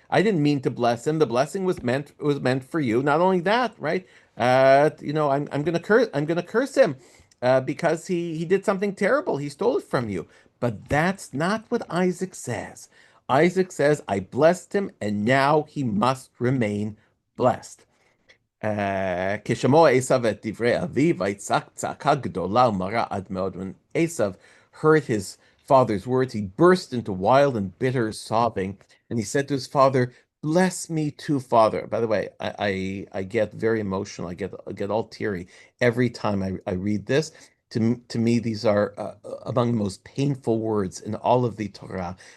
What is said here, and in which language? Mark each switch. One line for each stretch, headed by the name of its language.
English: I didn't mean to bless him. The blessing was meant for you. Not only that, right? I'm gonna curse him because he did something terrible. He stole it from you. But that's not what Isaac says. Isaac says, "I blessed him, and now he must remain blessed."
Hebrew: כששמע עשיו את דברי אביו, ויצעק צעקה גדולה ומרה עד מאוד.
English: When Esav heard his father's words, he burst into wild and bitter sobbing, and he said to his father, "Bless me too, father." By the way, I get very emotional. I get all teary every time I read this. To me, these are among the most painful words in all of the Torah.